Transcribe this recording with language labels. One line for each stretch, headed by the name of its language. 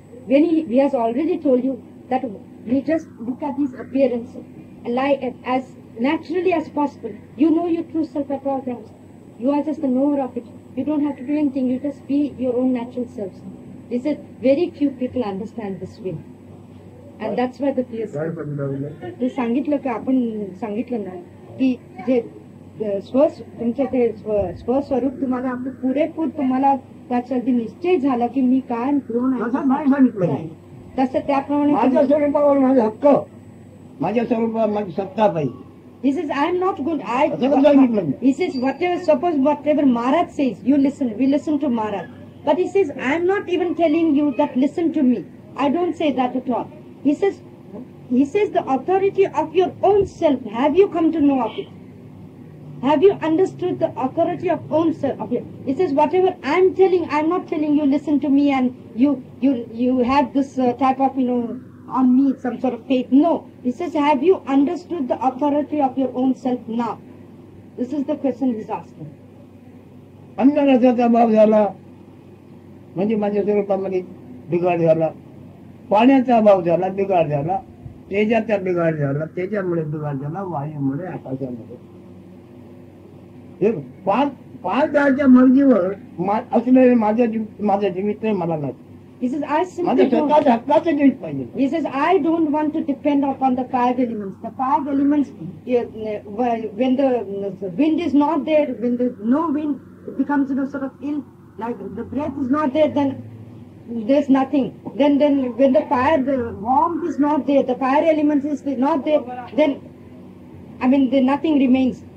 English: When he has already told you that we just look at these appearances and lie as naturally as possible. You know your true self at all times. You are just the knower of it. You don't have to do anything. You just be your own natural selves. Is it very few people understand this way, and that's why the fear.
Marathi: ते सांगितलं का आपण सांगितलं ना की जे तुमचं ते स्वस्वरूप तुम्हाला आपलं पुरेपूर तुम्हाला त्यासाठी निश्चय झाला की मी काय कोण आहे तसं त्याप्रमाणे माझ्या स्वरूपावर माझा हक्क, माझ्या स्वरूपावर माझी सत्ता पाहिजे.
English: He says, I am not good. He says, whatever Maharaj says, you listen. We listen to Maharaj. But he says, I am not even telling you that listen to me. I don't say that at all. He says the authority of your own self. Have you come to know of it? Have you understood the authority of own self? Of it? He says, whatever I am telling, I am not telling you listen to me and you have this type of on me some sort of faith. No. He says, have you understood the authority of your own self now? This is the question he's asking.
Marathi: अंधाराचा अभाव झाला म्हणजे माझ्या स्वरूपामध्ये बिघाड झाला, पाण्याचा अभाव झाला, बिघाड झाला, तेजाचा बिघाड झाला, तेजामुळे बिघाड झाला, वायूमुळे, आकाशामुळे. पाच दहाच्या मर्जीवर असलेले माझ्या जीवित मला नाही.
English: He says, I
Marathi: माझं
English: simply don't.
Marathi: स्वतःच हक्काचं जीवित पाहिजे.
English: He says, I don't want to depend upon the five elements. The five elements, when the wind is not there, when there's no wind, it becomes sort of ill. Like the breath is not there, then there's nothing. Then when the fire, the warmth is not there, the fire element is not there, then then nothing remains.